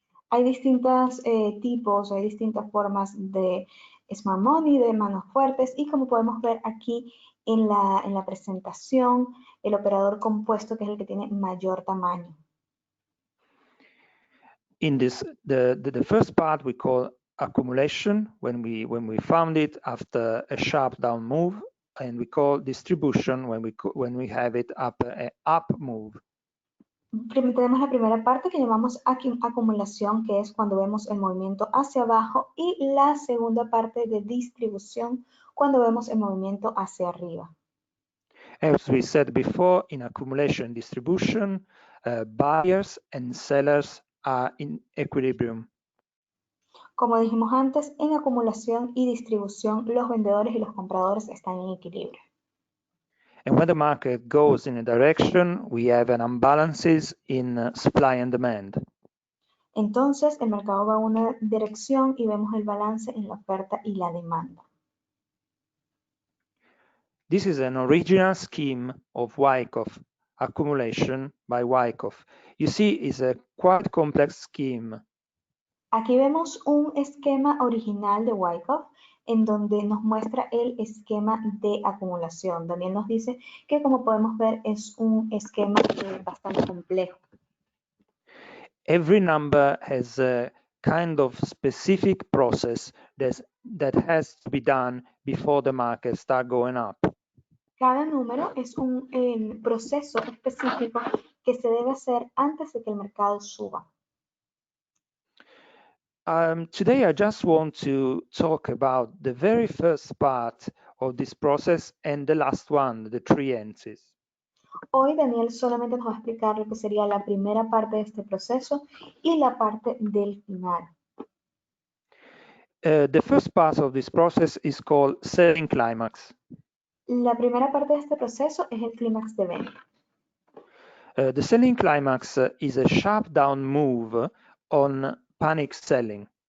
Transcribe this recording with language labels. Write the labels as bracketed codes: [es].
[es] Hay distintos tipos, hay distintas formas de smart money, de manos fuertes, y como podemos ver aquí en la presentación, el operador compuesto, que es el que tiene mayor tamaño. [en] In this, the first part we call accumulation, when we found it after a sharp down move, and we call distribution when we have it after a up move. [es] Tenemos la primera parte que llamamos acumulación, que es cuando vemos el movimiento hacia abajo, y la segunda parte de distribución, cuando vemos el movimiento hacia arriba. [en] As we said before, in accumulation and distribution, buyers and sellers are in equilibrium. [es] Como dijimos antes, en acumulación y distribución, los vendedores y los compradores están en equilibrio. [en] And when the market goes in a direction, we have an imbalances in supply and demand. [es] Entonces, el mercado va a una dirección y vemos el balance en la oferta y la demanda. [en] This is an original scheme of Wyckoff, accumulation by Wyckoff. You see, it's a quite complex scheme. [es] Aquí vemos un esquema original de Wyckoff en donde nos muestra el esquema de acumulación. También nos dice que, como podemos ver, es un esquema bastante complejo. [en] Every number has a kind of specific process that has to be done before the market start going up. [es] Cada número es un proceso específico que se debe hacer antes de que el mercado suba. [en] Today, I just want to talk about the very first part of this process and the last one, the three entries. [es] Hoy Daniel solamente nos va a explicar lo que sería la primera parte de este proceso y la parte del final. [en] The first part of this process is called selling climax. [es] La primera parte de este proceso es el clímax de venta. [en] The selling climax is a sharp down move on panic selling.